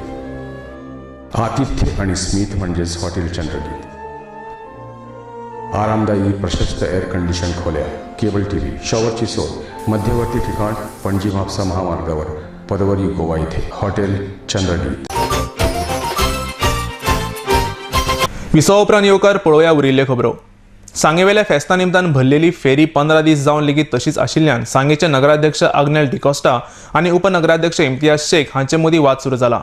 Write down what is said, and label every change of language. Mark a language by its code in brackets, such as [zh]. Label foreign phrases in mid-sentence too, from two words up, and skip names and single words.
[mr] आतिथ्य आणि स्मित म्हणजेच हॉटेल चंद्रगीत. आरामदायी प्रशस्त एअर कंडिशन खोल्या, केबल TV, शॉवरची सोय, मध्यवर्ती ठिकाण पणजी म्हापसा महामार्गावर पदवरी गोवा इथे हॉटेल चंद्रगीत. [kok] विसो उपरांत येवकार पळोवया उरिल्ल्यो खबरो. सांगेवेल्या फेस्ता निमतान भरलेली फेरी 15 दीस जावन लेगीत तशीच आशिल्ल्यान सांगेचे नगराध्यक्ष आग्नेल डिकोस्टा आनी उपनगराध्यक्ष इम्तियाज शेख हांचे मदीं वाद सुरू जाला.